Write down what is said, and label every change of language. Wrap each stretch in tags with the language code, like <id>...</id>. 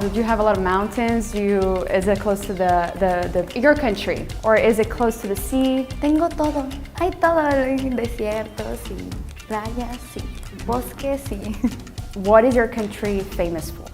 <en>Do you have a lot of mountains? Is it close to your country? Or is it close to the sea?</en> <es>Tengo todo. Hay todo, desiertos y playas y bosques y...</es> <en>What is your country famous for?</en>